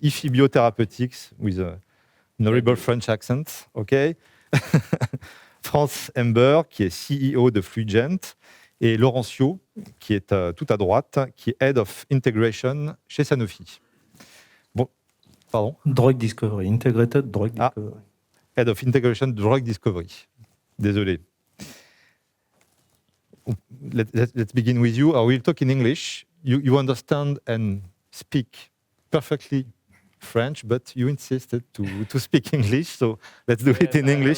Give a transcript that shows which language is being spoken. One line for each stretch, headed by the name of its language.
English: IFIBio Therapeutics with a horrible French accent, OK.
French: Franz Ember, qui est CEO de Fluigent, et Laurencio, qui est tout à droite, qui est Head of Integration chez Sanofi. Bon, pardon.
English: Drug Discovery, Integrated Drug Discovery. Head of Integration Drug Discovery.
French: Désolé.
English: Let's begin with you. I will talk in English. You understand and speak perfectly French, but you insisted to speak English, so let's do it in English.